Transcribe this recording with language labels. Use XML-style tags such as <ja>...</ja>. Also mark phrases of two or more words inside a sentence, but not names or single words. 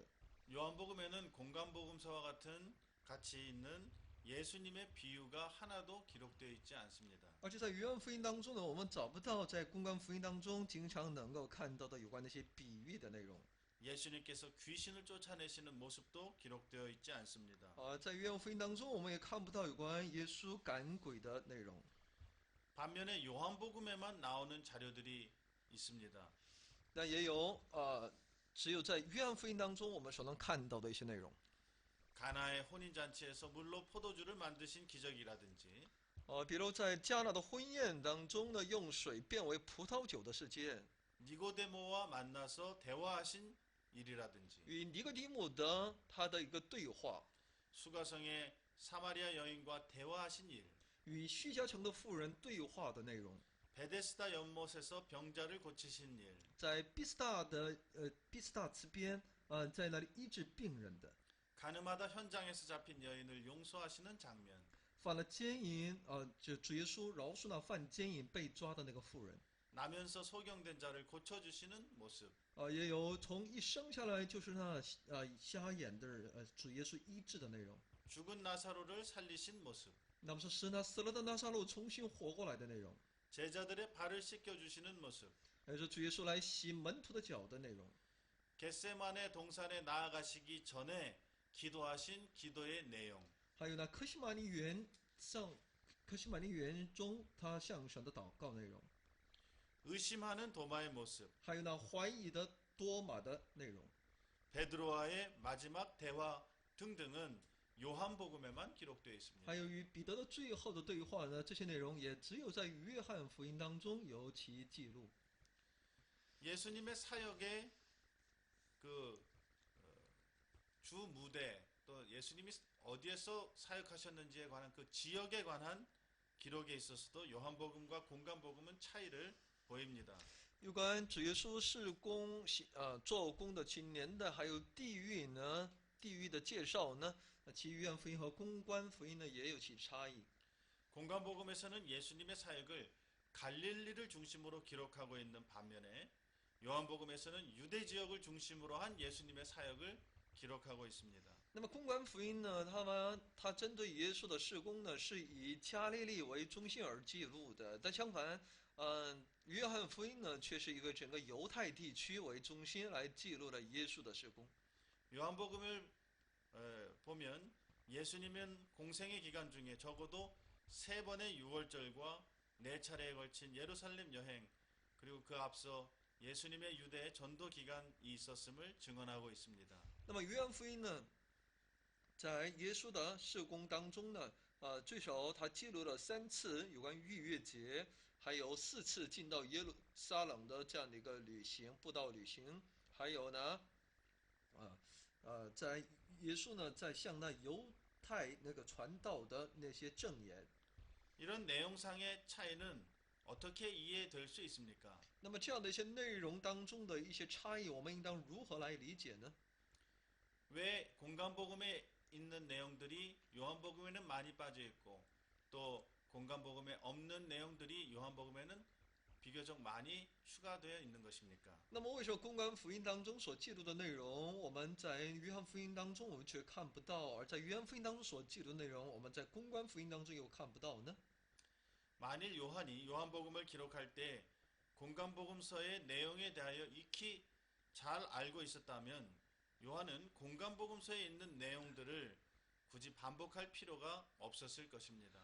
<ko>요한복음에는 공간복음서와 같은 가치 있는 예수님의 비유가 하나도 기록되어 있지 않습니다.</ko> <zh>而且在约翰福音当中呢，我们找不到在公关福音当中经常能够看到的有关那些比喻的内容。</zh> <ko>예수님께서 귀신을 쫓아내시는 모습도 기록되어 있지 않습니다.</ko> <zh>在约翰福音当中，我们也看不到有关耶稣赶鬼的内容。</zh> <ko>반면에 요한복음에만 나오는 자료들이 있습니다.</ko> <zh>但也有只有在约翰福音当中我们所能看到的一些内容。</zh> <ko>가나의 혼인잔치에서 물로 포도주를 만드신 기적이라든지</ko> <zh>比如在加纳的婚宴当中呢，用水变为葡萄酒的事件，</zh> <ko>니고데모와 만나서 대화하신 일이라든지</ko> <zh>与尼哥底母的他的一个对话，</zh> <ko>수가성의 사마리아 여인과 대화하신 일</ko> <zh>与叙加城的妇人对话的内容，</zh> <ko>베데스다 연못에서 병자를 고치신 일</ko> <zh>在毕斯大池边，在那里医治病人的，</zh> <ko>가늠하다 현장에서 잡힌 여인을 용서하시는 장면</ko> <zh>犯了奸淫，就主耶稣饶恕那犯奸淫被抓的那个妇人，</zh> <ko>나면서 소경된 자를 고쳐주시는 모습</ko> <zh>也有从一生下来就是那瞎眼的人，主耶稣医治的内容。</zh> <ko>죽은 나사로를 살리신 모습</ko> <zh>那么是使那死了的拿撒路重新活过来的内容，</zh> <ko>제자들의 발을 씻겨주시는 모습</ko> <zh>还是主耶稣来洗门徒的脚的内容。</zh> <ko>겟세만의 동산에 나아가시기 전에 기도하신 기도의 내용</ko> <zh>还有呢，科西玛尼园中他向神的祷告内容，</zh> <ko>의심하는 도마의 모습</ko> <zh>还有呢怀疑的多马的内容，</zh> <ko>베드로와의 마지막 대화 등등은 요한복음에만 기록되어 있습니다.</ko> <zh>还有与彼得的最后的对话呢，这些内容也只有在约翰福音当中有其记录。</zh> <ko>예수님의 사역의 그 주 무대 또 예수님이 어디에서 사역하셨는지에 관한 그 지역에 관한 기록에 있어서도 요한복음과 공간복음은 차이를 보입니다.</ko> <zh>有关主耶稣事工做工的其年代，还有地域的介绍呢，其约翰福音和公关福音呢也有其差异。</zh> <ko>공간복음에서는 예수님의 사역을 갈릴리를 중심으로 기록하고 있는 반면에 요한복음에서는 유대 지역을 중심으로 한 예수님의 사역을 기록하고 있습니다.</ko> <zh>那么公关福音呢，它针对耶稣的事工呢，是以加利利为中心而记录的。但相反，约翰福音呢，却是一个整个犹太地区为中心来记录了耶稣的事工。</zh> <ko>요한복음을 보면 예수님은 공생의 기간 중에 적어도 3번의 유월절과 4차례에 걸친 예루살렘 여행 그리고 그 앞서 예수님의 유대 전도 기간이 있었음을 증언하고 있습니다.</ko> <zh>那么约翰福音呢，在耶稣的事工当中呢，最少他记录了3次有关逾越节，还有4次进到耶路撒冷的这样的一个布道旅行，还有呢，在耶稣呢在向那犹太那个传道的那些证言。</zh> <ko>이런 내용상의 차이는 어떻게 이해될 수 있습니까?</ko> <zh>那么这样的一些内容当中的一些差异，我们应当如何来理解呢？</zh> <ko>왜 공간복음에 있는 내용들이 요한복음에는 많이 빠져 있고 또 공간복음에 없는 내용들이 요한복음에는 비교적 많이 추가되어 있는 것입니까?</ko> <zh>那么，为什么公关福音当中所记录的内容，我们在约翰福音当中我们却看不到，而在约翰福音当中所记录的内容，我们在公关福音当中又看不到呢？</zh> <ko>만일 요한이 요한복음을 기록할 때 공간복음서의 내용에 대하여 익히 잘 알고 있었다면 요한은 공간복음서에 있는 내용들을 굳이 반복할 필요가 없었을 것입니다.</ko>